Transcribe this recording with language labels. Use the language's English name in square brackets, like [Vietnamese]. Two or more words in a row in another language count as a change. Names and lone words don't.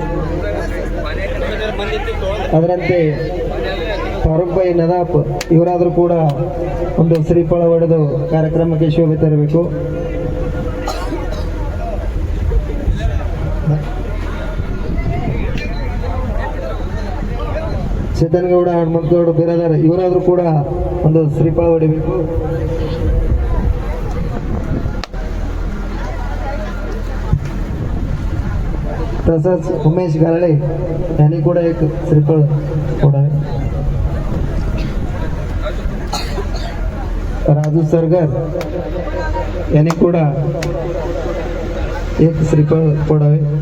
[Kannada] ಅದರಂತೆ ಫಾರೂಕ್ ಭಾಯಿ ನದಾಫ್ ಇವರಾದರೂ ಕೂಡ ಒಂದು ಶ್ರೀಫಲ ಹೊಡೆದು ಕಾರ್ಯಕ್ರಮಕ್ಕೆ ಶೋಭೆ ತರಬೇಕು। ಚೇತನಗೌಡ ಹನುಮಂತಗೌಡ ಬಿರಾದಾರ್ ಇವರಾದರೂ ಕೂಡ ಒಂದು ಶ್ರೀಫಲ ಹೊಡಿಬೇಕು। [Marathi] तसंच उमेश गारळे यांनी ಕೂಡ एक श्रीफळ फोडावे। राजू सरगर यांनी ಕೂಡ एक श्रीफळ फोडावे।